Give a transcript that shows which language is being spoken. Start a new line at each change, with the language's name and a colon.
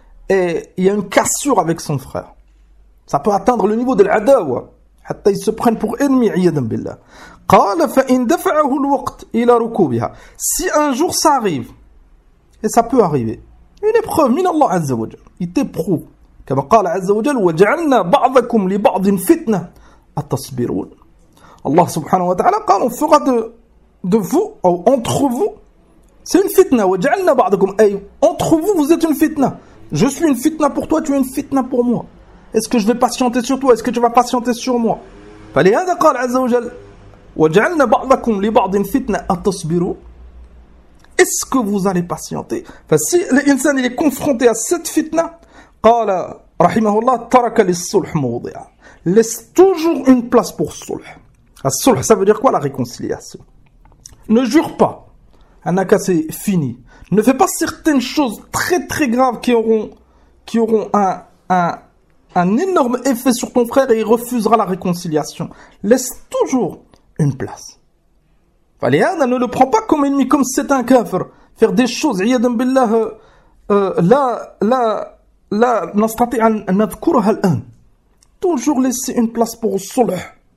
French: Et il y a une cassure avec son frère. Ça peut atteindre le niveau de l'adawa.
Arabic: Hatta
French: ils se prennent pour ennemis,
Arabic: iyadam billah. Qala fa in dafa'ahu al-waqt ila rukubiha.
French: Si un jour ça arrive, et ça peut arriver, une épreuve, min Allah azza wa jal, il t'éprouve.
Arabic: Comme قال عز وجل وجعلنا بعضكم لبعض فتنة أتصبرون.
French: Allah subhanahu wa ta'ala قال on fera de vous, ou entre vous, c'est une fitna.
Arabic: وجعلنا بعضكم,
French: et entre vous êtes une fitna. Je suis une fitna pour toi, tu es une fitna pour moi. Est-ce que je vais patienter sur toi? Est-ce que tu vas patienter sur moi?
Arabic: فلهذا قال عز وجل وجعلنا بعضكم لبعض فتنة أتصبرون.
French: Est-ce que vous allez patienter? Enfin, si l'insan il est confronté à cette fitna,
Arabic: قال رحمه الله ترك للصلح موضع.
French: Laisse toujours une place pour صلح. الصلح, ça veut dire quoi? La réconciliation. Ne jure pas. Anaka, c'est fini. Ne fais pas certaines choses très très graves qui auront un énorme effet sur ton frère et il refusera la réconciliation. Laisse toujours une place. Fallait, ne le prends pas comme ennemi, comme c'est un kafir. Faire des choses, iyadam billah, là.
Arabic: Là, نستطيع أن نذكرها الآن.
French: Toujours laisser une place pour الصلح.